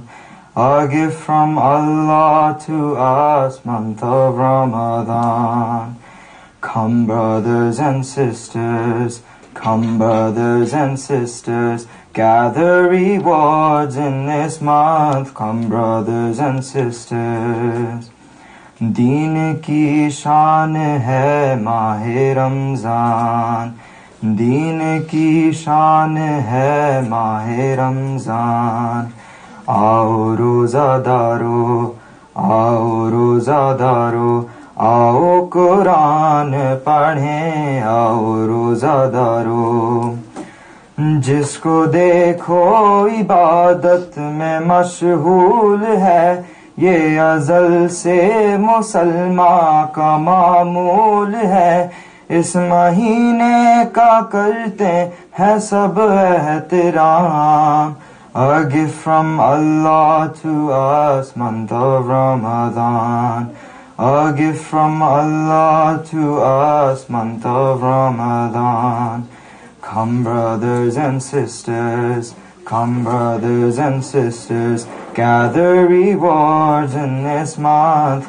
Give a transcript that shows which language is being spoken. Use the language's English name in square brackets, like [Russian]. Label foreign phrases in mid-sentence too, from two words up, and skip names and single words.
[English] A gift from Allah to us, month of Ramadan. Come brothers and sisters, come brothers and sisters, gather rewards in this month. Come brothers and sisters. [Urdu] دین کی شان ہے ماہِ رمضان. دین کی شان ہے ماہِ رمضان. آؤ روزہ دارو، آؤ روزہ دارو، آؤ قرآن پڑھیں، آؤ روزہ دارو. جس کو دیکھو عبادت میں مشغول ہے، یہ ازل سے مسلمان کا معمول ہے. اس مہینے کا کرتے ہیں سب احترام. [English] A gift from Allah to us, month of Ramadan. A gift from Allah to us, month of Ramadan. Come brothers and sisters, come brothers and sisters, gather rewards in this month.